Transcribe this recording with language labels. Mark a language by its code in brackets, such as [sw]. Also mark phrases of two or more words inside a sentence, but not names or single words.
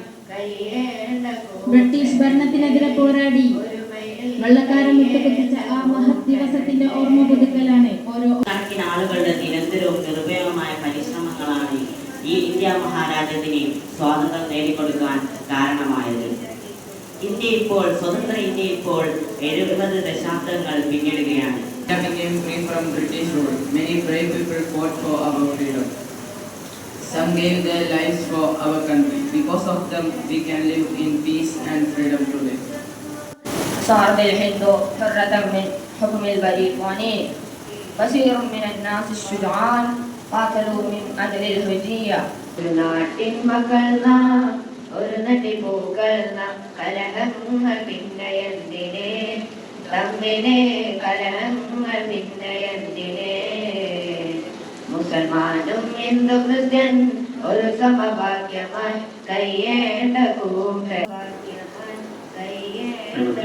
[ml] ബ്രിട്ടീഷ് ഭരണത്തിനെതിരെ പോരാടി വെള്ളക്കാരൻ വിട്ടുകൊടുത്ത ആ മഹത് ദിവസത്തിന്റെ ഓർമ്മ പുതുക്കലാണ് ഓരോ കണക്കിന് ആളുകളുടെ നിരന്തരവും നിർഭയമായ പരിശ്രമങ്ങളാണ് ഈ ഇന്ത്യ മഹാരാജ്യത്തിന് സ്വാതന്ത്ര്യം നേടിക്കൊടുക്കാൻ കാരണമായത്. സ്വതന്ത്ര ഇന്ത്യ ഇപ്പോൾ 70 ദശാബ്ദങ്ങൾ പിന്നിടുകയാണ്. [en] India became free from British rule. Many brave people fought for our freedom. Some gave their lives for our country. Because of them, we can live in peace and freedom today. [ar] صار الهند حرة من حكم البريطاني. كثير من الناس الشجعان قاتلوا من أجل الحرية. [ml] ഒരു നാട്ടിൻ മക്കൾ നാം, ഒരു നടി പൂക്കൾ നാം, കലഹങ്ങൾ പിന്നെ എന്തിനെ, തമ്മിലെ കലഹങ്ങൾ പിന്നെ എന്തിനെ. മുസൽമാനും ഹിന്ദു ക്രിസ്ത്യൻ ഒരു സമഭാഗ്യമായി കയ്യേണ്ട കൂട്ടഭാഗ്യമായി കയ്യേണ്ട